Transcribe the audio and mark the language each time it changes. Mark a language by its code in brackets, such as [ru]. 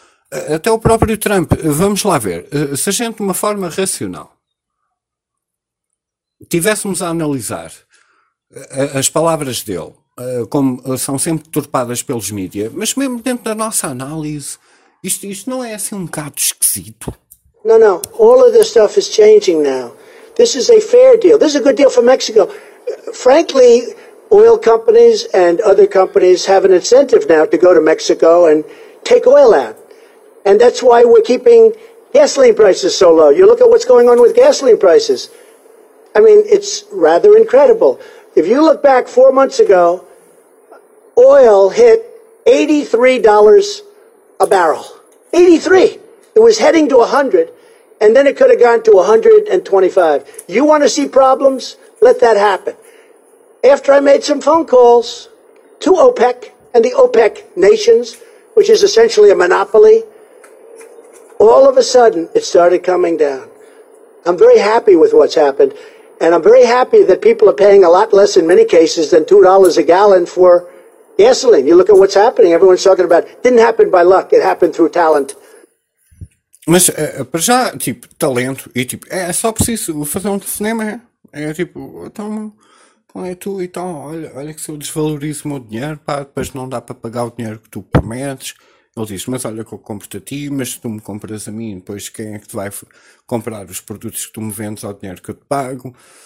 [pt] Até o próprio Trump, vamos lá ver, se a gente de uma forma racional tivéssemos a analisar as palavras dele, como são sempre deturpadas pelos mídias, mas mesmo dentro da nossa análise, isto não é assim um bocado esquisito? [en] Não, all of this stuff is changing now. This is a fair deal. This is a good deal for Mexico. Frankly, oil companies and other companies have an incentive now to go to Mexico and take oil out. And that's why we're keeping gasoline prices so low. You look at what's going on with gasoline prices. I mean, it's rather incredible. If you look back 4 months ago, oil hit $83 a barrel. 83! It was heading to 100, and then it could have gone to 125. You want to see problems? Let that happen. After I made some phone calls to OPEC and the OPEC nations, which is essentially a monopoly, all of a sudden, it started coming down. I'm very happy with what's happened. And I'm very happy that people are paying a lot less in many cases than $2 a gallon for gasoline. You look at what's happening. Everyone's talking about it. Didn't happen by luck. It happened through talent. [pt] Mas, para já, tipo, talento e, tipo, é só preciso fazer um cinema. É, tipo, então, como é tu e então, tal? Olha, olha que se eu desvalorizo o meu dinheiro, pá, depois não dá para pagar o dinheiro que tu prometes. Ele diz, mas olha que eu compro-te a ti, mas se tu me compras a mim, depois quem é que te vai comprar os produtos que tu me vendes ao dinheiro que eu te pago?